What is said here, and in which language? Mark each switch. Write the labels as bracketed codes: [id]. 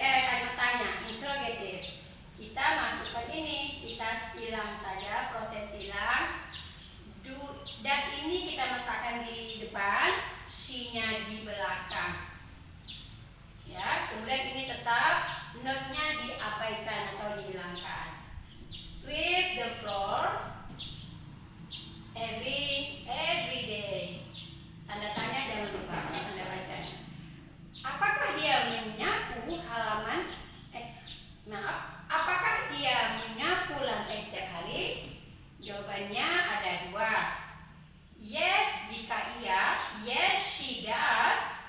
[id] Kalimat tanya, interrogative. Kita masukkan ini, kita silang saja, proses silang. Das ini kita masukkan di depan, she-nya di belakang. Ya, kemudian ini tetap not-nya diabaikan atau dihilangkan. [en] Sweep the floor every day. [id] Tanda tanya jangan lupa, tanda bacanya. Apakah dia menyapu halaman? Apakah dia menyapu lantai setiap hari? Jawabannya ada dua. [en] Yes [id] jika iya, [en] yes she does.